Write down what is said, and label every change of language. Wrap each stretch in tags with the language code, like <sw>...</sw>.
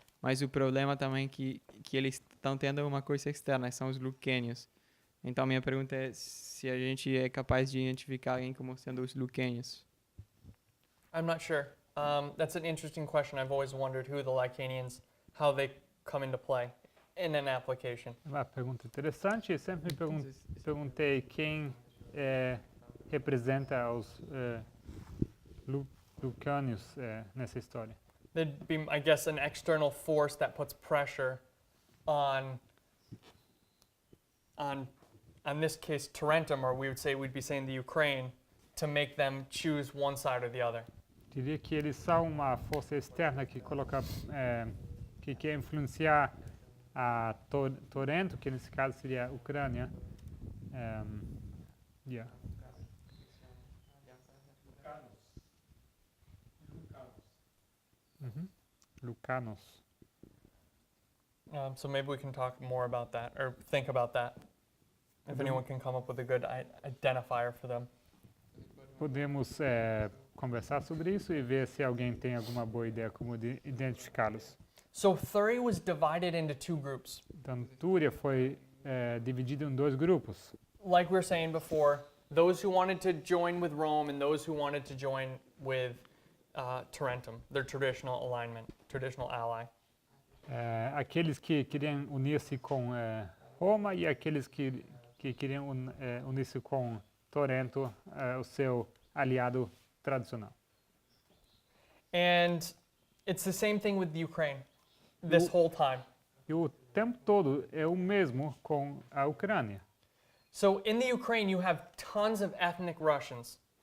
<pt>Mas o problema também é que eles estão tendo uma coisa externa, são os Lucanians. Então, minha pergunta é se a gente é capaz de identificar alguém como sendo os Lucanians.</pt> <en>I'm not sure. That's an interesting question. I've always wondered who the Lycanians, how they come into play in an application.</en> <pt>Uma pergunta interessante. Eu sempre me perguntei quem representa os Lucanians nessa história.</pt> <en>There'd be, I guess, an external force that puts pressure on this case, Tarentum, or we would say we'd be saying the Ukraine, to make them choose one side or the other.</en> <pt>Diria que eles são uma força externa que coloca, que quer influenciar a Torento, que nesse caso seria a Ucrânia.</pt> <en>Yeah.</en> <pt>Lucanos.</pt> <en>So maybe we can talk more about that, or think about that. If anyone can come up with a good identifier for them.</en> <pt>Podemos conversar sobre isso e ver se alguém tem alguma boa ideia como identificá-los.</pt> <en>So Thurii was divided into two groups.</en> <pt>Então, Túria foi dividida em dois grupos.</pt> <en>Like we were saying before, those who wanted to join with Rome and those who wanted to join with Tarentum, their traditional alignment, traditional ally.</en> <pt>Aqueles que queriam unir-se com Roma e aqueles que queriam unir-se com Torento, o seu aliado tradicional.</pt> <en>And it's the same thing with Ukraine this whole time.</en> <pt>E o tempo todo é o mesmo com a Ucrânia.</pt> <en>So in the Ukraine, you have tons of ethnic Russians.</en>